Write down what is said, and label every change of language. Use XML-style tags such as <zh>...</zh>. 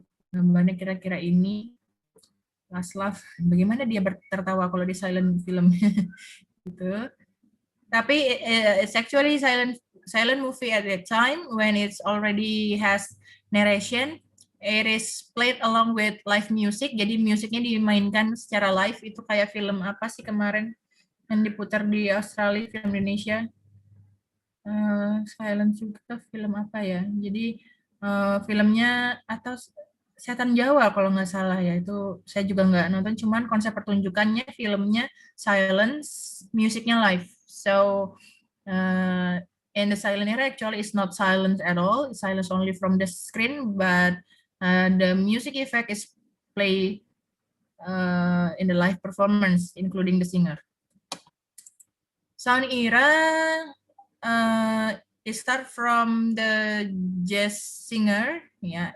<id>Gambarnya kira-kira ini. Last Laugh, bagaimana dia tertawa kalau di silent film gitu. Tapi</id> <en>it's actually silent movie at that time when it's already has narration. It is played along with live music.</en> <id>Jadi musiknya dimainkan secara live. Itu kayak film apa sih kemarin yang diputar di Australia, film Indonesia, silent juga, film apa ya, jadi filmnya atau Setan Jawa kalau nggak salah ya, itu saya juga nggak nonton, cuman konsep pertunjukannya filmnya silence, musiknya live.</id> <en>So in the silent era actually it's not silent at all, it's silence only from the screen, but the music effect is play in the live performance including the singer. Sound era, it start from the jazz singer, yeah.</en>